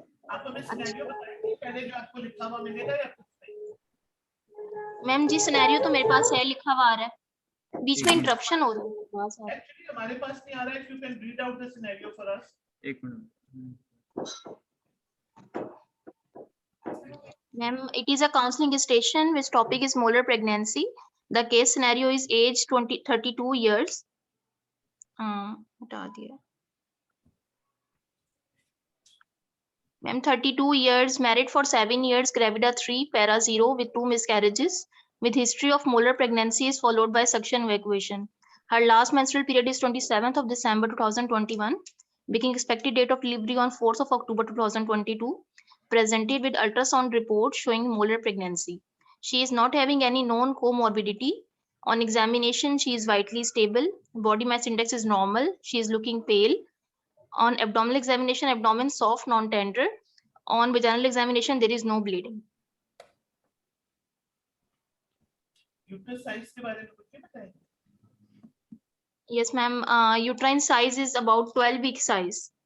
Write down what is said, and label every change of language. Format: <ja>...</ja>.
<hi>आप हमें सिनेरियो बताएंगे पहले जो आपको लिखा हुआ मिलेगा या कुछ नहीं? मैम जी सिनेरियो तो मेरे पास है, लिखा हुआ आ रहा है, बीच में इंटरप्शन हो रहा है. एक्चुअली हमारे पास नहीं आ रहा है.</hi> <en>If you can read out the scenario for us.</en> <hi>एक minute.</hi> <en>Ma'am, it is a counseling station which topic is molar pregnancy. The case scenario is age 32 years.</en> <hi>हटा दिया.</hi> <en>Ma'am, 32 years, married for 7 years, gravida 3, para 0 with 2 miscarriages, with history of molar pregnancy is followed by suction evacuation. Her last menstrual period is 27th of December 2021. Beginning expected date of delivery on 4th of October 2022. Presented with ultrasound report showing molar pregnancy. She is not having any known comorbidity. On examination, she is vitally stable. Body mass index is normal. She is looking pale. On abdominal examination, abdomen soft, non-tender. On vaginal examination, there is no bleeding.</en> <hi>Uterus size के बारे में कुछ बताएं?</hi> <en>Yes, ma'am. Uterine size is about 12-week size.</en>